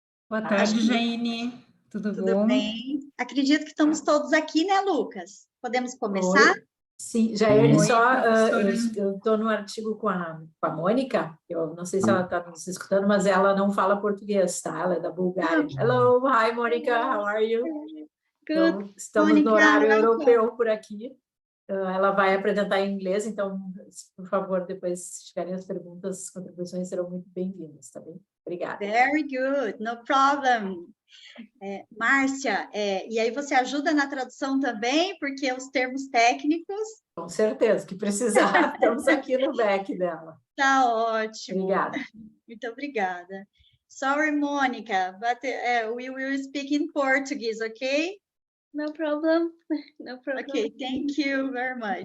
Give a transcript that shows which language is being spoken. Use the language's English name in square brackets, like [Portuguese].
[Portuguese] Boa tarde, Jaine. Tudo bom? Bem? Acredito que estamos todos aqui, né, Lucas? Podemos começar? Oi. Sim, Jair, eu estou no artigo com a Mônica, eu não sei se ela está nos escutando, mas ela não fala português, tá? Ela é da Bulgária. [English] Hello, hi, Mônica, how are you? Good. [Portuguese] Então, estamos Mônica, no horário europeu por aqui. Ela vai apresentar em inglês, então, por favor, depois, se tiverem as perguntas, as contribuições serão muito bem-vindas, tá bem? Obrigada. [English] Very good, no problem. [Portuguese] Márcia, e aí você ajuda na tradução também, porque os termos técnicos... Com certeza, que precisar, estamos aqui no back dela. Tá ótimo. Obrigada. Muito obrigada. [English] Sorry, Mônica, but we will speak in Portuguese, okay? No problem. No problem. Okay, thank you very much.